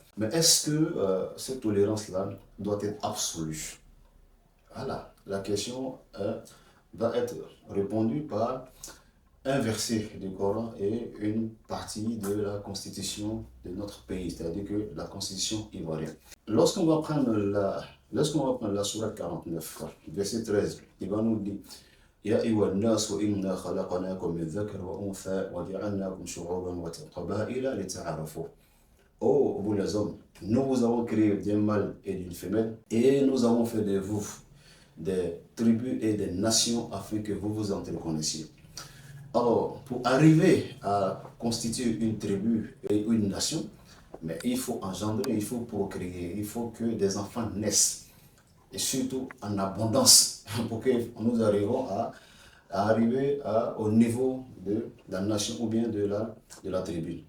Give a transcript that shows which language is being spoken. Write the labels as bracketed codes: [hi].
[fr] Mais est-ce que cette tolérance-là doit être absolue? Voilà, la question va être répondue par un verset du Coran et une partie de la constitution de notre pays, c'est-à-dire que la constitution ivoirienne. Lorsqu'on va prendre la sourate 49, verset 13, il va nous dire [ar] يا أيها الناس إنا خلقناكم من ذكر وأنثى وجعلناكم شعوبا وقبائل لتعارفوا. [fr] Oh, vous les hommes, nous vous avons créé d'un mâle et d'une femelle et nous avons fait de vous des tribus et des nations afin que vous vous entreconnaissiez. Alors, pour arriver à constituer une tribu et une nation, mais il faut engendrer, il faut procréer, il faut que des enfants naissent, et surtout en abondance, pour que nous arrivions arriver au niveau de la nation ou bien de la tribu.